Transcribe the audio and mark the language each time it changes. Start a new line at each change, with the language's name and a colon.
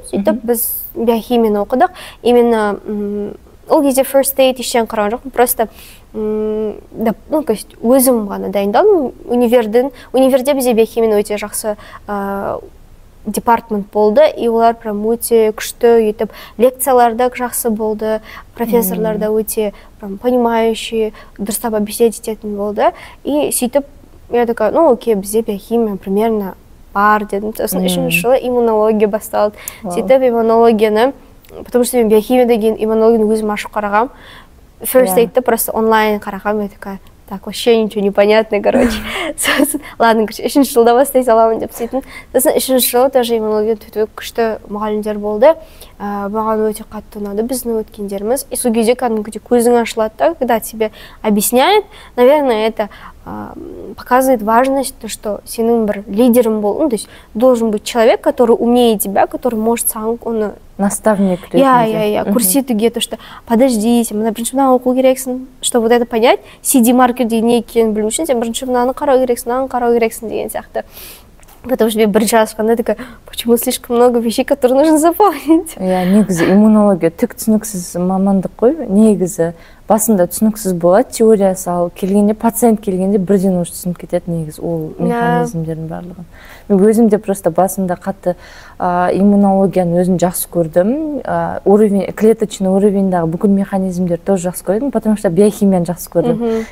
Kazakh: Сөйтіп біз биохимияны оқыдық.
Russian: Именно
Kazakh: ол кезде
English: first aid
Kazakh: ештен қараған жоқпын,
Russian: просто то есть
Kazakh: өзім ғана дайындалдым. Универде бізде биохимияны өте жақсы департмент болды, и олар
Russian: прям
Kazakh: өте күшті етіп, лекцияларда жақсы болды, профессорлар да өте
Russian: понимающий,
Kazakh: дұрыстап
Russian: объяснять
Kazakh: ететін болды. И сөйтіп,
Russian: я такая,
Kazakh: окей, бізде биохимия
Russian: примерно
Kazakh: бар дедім. Сосын үшінші жылы иммунология басталды. Сөйтіп иммунологияны,
Russian: потому что
Kazakh: мен биохимия деген иммунологияны өзім ашып қарағам.
Russian: First aid'ті просто онлайн
Kazakh: қарағам,
Russian: я такая, так, вообще ничего не понятно, короче. Ладно,
Kazakh: үшінші жылда бастай саламын деп сөйтін. Сосын үшінші жылы
Russian: тоже
Kazakh: иммунология күшті мұғалімдер болды. Маған өте қатты ұнады біздің өткендеріміз. И сол кезде кәдімгідей көзің ашылады да,
Russian: когда тебе объясняет, наверное, это показывает важность, то, что
Kazakh: сенің бір лидером
Russian: был, то есть должен быть человек, который умнее тебя, который может сам, он наставник.
Kazakh: Көрсетуге,
Russian: то, что подождите,
Kazakh: мына бірінші мынаны оқу керексің,
Russian: чтобы вот это понять,
Kazakh: CD-маркер деген не екенін білу үшін, сен бірінші мынаны қарау керексің деген сияқты.
Russian: Потому что мне
Kazakh: бірінші ашқанда
Russian: такая, почему слишком много вещей, которые нужно запомнить?
Kazakh: Негізі иммунология түк түсініксіз мамандық қой, негізі басында түсініксіз болады, теориясы ал келгенде, пациент келгенде бірден
Russian: уже
Kazakh: түсініп кетеді негізі ол механизмдердің барлығын. Мен өзім де
Russian: просто
Kazakh: басында қатты иммунологияны өзім жақсы көрдім,
Russian: клеточный
Kazakh: уровеньдағы бүкіл механизмдер
Russian: тоже
Kazakh: жақсы көрдім,
Russian: потому что
Kazakh: биохимияны жақсы көрдім.